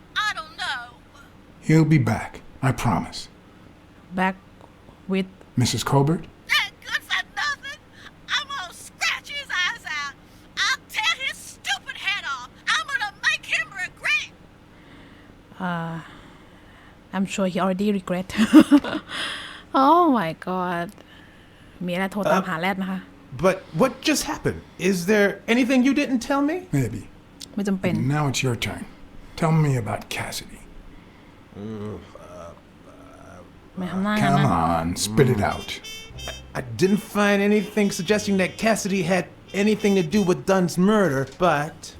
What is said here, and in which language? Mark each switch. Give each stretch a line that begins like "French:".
English: I don't know. He'll be back, I promise. back with Mrs. Colbert? That good for nothing. I'm gonna scratch his eyes out. I'll tear his stupid head off. I'm gonna make him regret. I'm sure he already regret oh my god
Thai: เมียแรกโทรตามหาแรดนะคะ
English: But what just happened? Is there anything you didn't tell me? Maybe.
Thai: ไม่จำเป็น
English: Now it's your turn. Tell me about Cassidy.
Thai: ไม่ทำหน้า
English: Come on, spit it out. I didn't find anything suggesting that Cassidy had anything to do with Dunn's murder, but